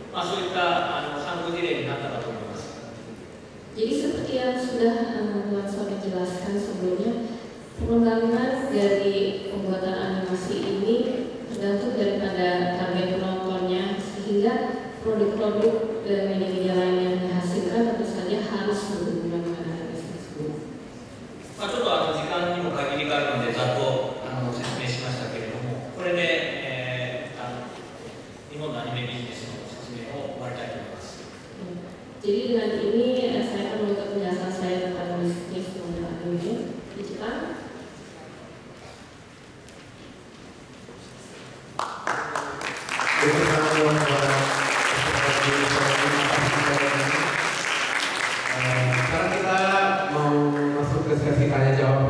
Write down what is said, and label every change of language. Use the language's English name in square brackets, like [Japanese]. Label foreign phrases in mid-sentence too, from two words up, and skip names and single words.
[Japanese] そういった反応事例になったかと思います。 [Indonesian] Jadi seperti yang sudah Tuan Sony jelaskan sebelumnya, pengembangan dari pembuatan animasi ini tergantung daripada target penontonnya, sehingga produk-produk media-media lain yang dihasilkan tentu saja harus berhubungan dengan animasi tersebut. [Japanese] ちょっと時間にも限りがあるのでざっと説明しましたけれども、これで、日本のアニメビジネスの説明を終わりたいと思います。 [Indonesian] Jadi dengan ini saya akan menutup penjelasan saya tentang bisnis model anime di Jepang. Sekarang kita mau masuk ke sesi tanya jawab.